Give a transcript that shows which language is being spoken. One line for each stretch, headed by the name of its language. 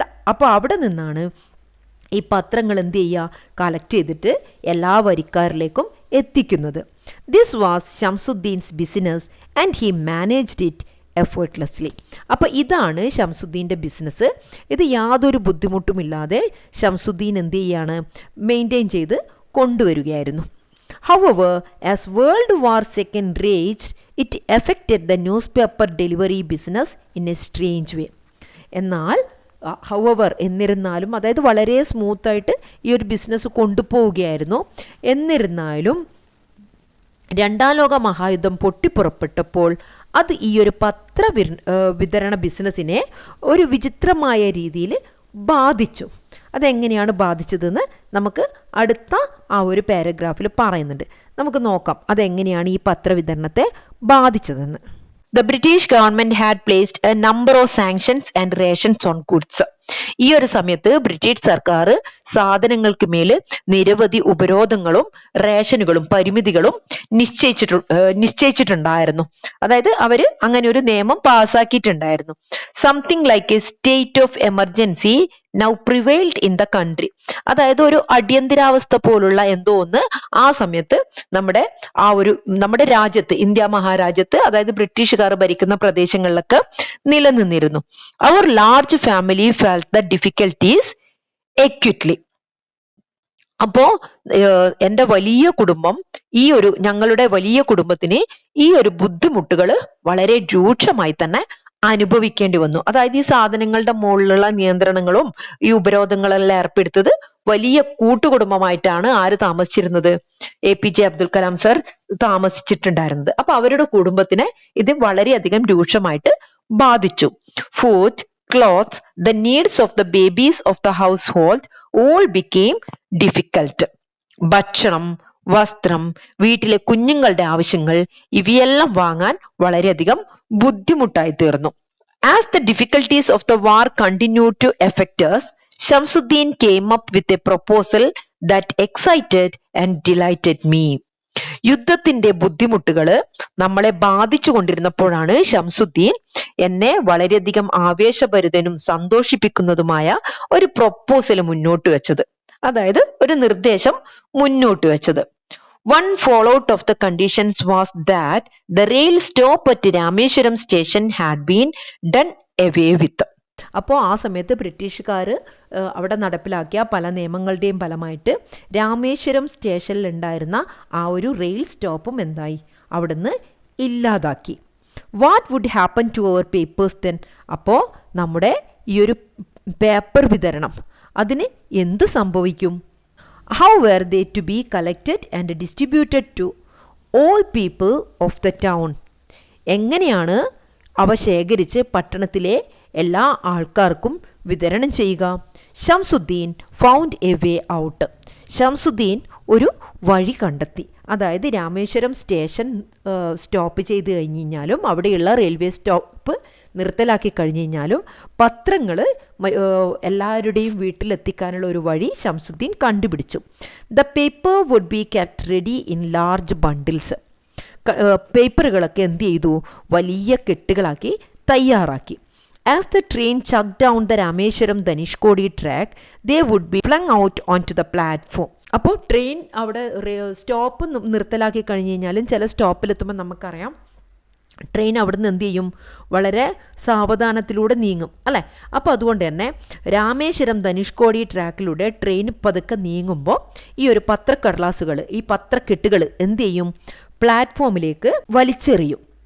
Malayalam: അപ്പോൾ അവിടെ നിന്നാണ് ഈ പത്രങ്ങൾ എന്ത് ചെയ്യുക, കളക്ട് ചെയ്തിട്ട് എല്ലാ വരിക്കാരിലേക്കും എത്തിക്കുന്നത്.
English: This was Shamsuddin's business and he managed it effortlessly.
Malayalam: അപ്പോൾ ഇതാണ് ഷംസുദ്ദീൻ്റെ ബിസിനസ്. ഇത് യാതൊരു ബുദ്ധിമുട്ടുമില്ലാതെ ഷംസുദ്ദീൻ എന്ത് ചെയ്യാണ്, മെയിൻറ്റെയിൻ ചെയ്ത് കൊണ്ടുവരികയായിരുന്നു.
English: However, as World War II raged, it affected the newspaper delivery business in a strange way.
Malayalam: എന്നാൽ ഹൗവർ എന്നിരുന്നാലും, അതായത് വളരെ സ്മൂത്തായിട്ട് ഈ ഒരു ബിസിനസ് കൊണ്ടുപോവുകയായിരുന്നു. എന്നിരുന്നാലും രണ്ടാം ലോക മഹായുദ്ധം പൊട്ടിപ്പുറപ്പെട്ടപ്പോൾ അത് ഈ ഒരു വിതരണ ബിസിനസ്സിനെ ഒരു വിചിത്രമായ രീതിയിൽ ബാധിച്ചു. അതെങ്ങനെയാണ് ബാധിച്ചതെന്ന് നമുക്ക് അടുത്ത ആ ഒരു പാരഗ്രാഫിൽ പറയുന്നുണ്ട്. നമുക്ക് നോക്കാം അതെങ്ങനെയാണ് ഈ പത്രവിതരണത്തെ ബാധിച്ചതെന്ന്.
English: The British government had placed a number of sanctions and rations on goods.
Malayalam: ഈ ഒരു സമയത്ത് ബ്രിട്ടീഷ് സർക്കാർ സാധനങ്ങൾക്ക് മേൽ നിരവധി ഉപരോധങ്ങളും റേഷനുകളും പരിമിതികളും നിശ്ചയിച്ചിട്ടുണ്ടായിരുന്നു. അതായത് അവർ അങ്ങനെ ഒരു നിയമം പാസ്സാക്കിയിട്ടുണ്ടായിരുന്നു.
English: Something like a state of emergency now prevailed in the country.
Malayalam: അതായത് ഒരു അടിയന്തരാവസ്ഥ പോലുള്ള എന്തോ ഒന്ന് ആ സമയത്ത് നമ്മുടെ രാജ്യത്ത്, ഇന്ത്യ മഹാരാജ്യത്ത്, അതായത് ബ്രിട്ടീഷുകാർ ഭരിക്കുന്ന പ്രദേശങ്ങളിലൊക്കെ നിലനിന്നിരുന്നു.
English: അവർ large family felt the difficulties acutely.
Malayalam: അപ്പോ എൻ്റെ വലിയ കുടുംബം, ഞങ്ങളുടെ വലിയ കുടുംബത്തിന് ഈ ഒരു ബുദ്ധിമുട്ടുകൾ വളരെ രൂക്ഷമായി തന്നെ അനുഭവിക്കേണ്ടി വന്നു. അതായത് ഈ സാധനങ്ങളുടെ മുകളിലുള്ള നിയന്ത്രണങ്ങളും ഈ ഉപരോധങ്ങളെല്ലാം ഏർപ്പെടുത്തത് വലിയ കൂട്ടുകുടുംബമായിട്ടാണ് ആര് താമസിച്ചിരുന്നത്, APJ അബ്ദുൽ കലാം സർ താമസിച്ചിട്ടുണ്ടായിരുന്നത്. അപ്പൊ അവരുടെ കുടുംബത്തിനെ ഇത് വളരെയധികം രൂക്ഷമായിട്ട് ബാധിച്ചു.
English: Food, clothes, the needs of the babies of the household all became difficult.
Malayalam: ഭക്ഷണം, വസ്ത്രം, വീട്ടിലെ കുഞ്ഞുങ്ങളുടെ ആവശ്യങ്ങൾ ഇവയെല്ലാം വാങ്ങാൻ വളരെയധികം ബുദ്ധിമുട്ടായി തീർന്നു.
English: As the difficulties of the war continued to affect us, Shamsuddin came up with a proposal that excited and delighted me.
Malayalam: യുദ്ധത്തിന്റെ ബുദ്ധിമുട്ടുകൾ നമ്മളെ ബാധിച്ചു കൊണ്ടിരുന്നപ്പോഴാണ് ഷംസുദ്ദീൻ എന്നെ വളരെയധികം ആവേശഭരിതനും സന്തോഷിപ്പിക്കുന്നതുമായ ഒരു പ്രൊപ്പോസൽ മുന്നോട്ട് വെച്ചത്, അതായത് ഒരു നിർദ്ദേശം മുന്നോട്ട് വെച്ചത്.
English: One fallout of the conditions was that the rail stop at Rameshwaram station had been done away with.
Malayalam: അപ്പോൾ ആ സമയത്ത് ബ്രിട്ടീഷുകാർ അവിടെ നടപ്പിലാക്കിയ പല നിയമങ്ങളുടെയും ഫലമായിട്ട് രാമേശ്വരം സ്റ്റേഷനിൽ ഉണ്ടായിരുന്ന ആ ഒരു റെയിൽ സ്റ്റോപ്പും എന്തായി, അവിടുന്ന് ഇല്ലാതാക്കി.
English: What would happen to our papers then?
Malayalam: അപ്പോൾ നമ്മുടെ ഈ ഒരു പേപ്പർ വിതരണം അതിന് എന്ത് സംഭവിക്കും?
English: How were they to be collected and distributed to all people of the town?
Malayalam: എങ്ങനെയാണ് അവ ശേഖരിച്ച് പട്ടണത്തിലെ എല്ലാ ആൾക്കാർക്കും വിതരണം ചെയ്യുക?
English: Shamsuddin found a way out.
Malayalam: Shamsuddin ഒരു വഴി കണ്ടെത്തി. അതായത് രാമേശ്വരം സ്റ്റേഷൻ സ്റ്റോപ്പ് ചെയ്ത് കഴിഞ്ഞ് കഴിഞ്ഞാലും, അവിടെയുള്ള റെയിൽവേ സ്റ്റോപ്പ് നിർത്തലാക്കി കഴിഞ്ഞ് കഴിഞ്ഞാലും പത്രങ്ങൾ എല്ലാവരുടെയും വീട്ടിലെത്തിക്കാനുള്ള ഒരു വഴി ഷംസുദ്ദീൻ കണ്ടുപിടിച്ചു.
English: The paper would be kept ready in large bundles.
Malayalam: പേപ്പറുകളൊക്കെ എന്ത് ചെയ്തു, വലിയ കെട്ടുകളാക്കി തയ്യാറാക്കി.
English: As the train chugged down the Rameshwaram Dhanishkodi track, they would be flung out onto the platform.
Malayalam: അപ്പോൾ ട്രെയിൻ അവിടെ സ്റ്റോപ്പ് നിർത്തലാക്കി കഴിഞ്ഞ് കഴിഞ്ഞാലും ചില സ്റ്റോപ്പിലെത്തുമ്പോൾ നമുക്കറിയാം ട്രെയിൻ അവിടെ നിന്ന് എന്ത് ചെയ്യും, വളരെ സാവധാനത്തിലൂടെ നീങ്ങും അല്ലേ. അപ്പോൾ അതുകൊണ്ട് തന്നെ രാമേശ്വരം ധനുഷ്കോടി ട്രാക്കിലൂടെ ട്രെയിൻ പതുക്കെ നീങ്ങുമ്പോൾ ഈ ഒരു പത്രക്കടലാസുകൾ, ഈ പത്രക്കെട്ടുകൾ എന്ത് ചെയ്യും, പ്ലാറ്റ്ഫോമിലേക്ക് വലിച്ചെറിയും.